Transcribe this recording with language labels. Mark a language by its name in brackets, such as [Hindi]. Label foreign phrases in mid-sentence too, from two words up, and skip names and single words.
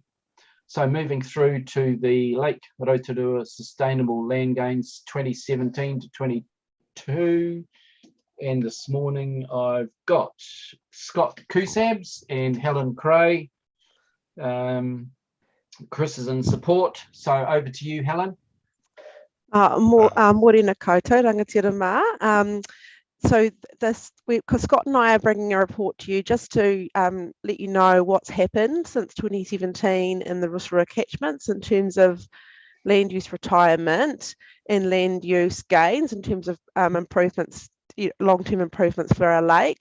[English] So moving through to the Lake Rotorua Sustainable Land Gains 2017 to 22. And this morning I've got Scott Kusabs and Helen Cray. Chris is in support. So over to you, Helen. [Māori] Morena koutou, rangatira mā. [English] So because Scott and I are bringing a report to you just to let you know what's happened since 2017 in the Rotorua catchments in terms of land use retirement and land use gains in terms of improvements, long-term improvements for our lake.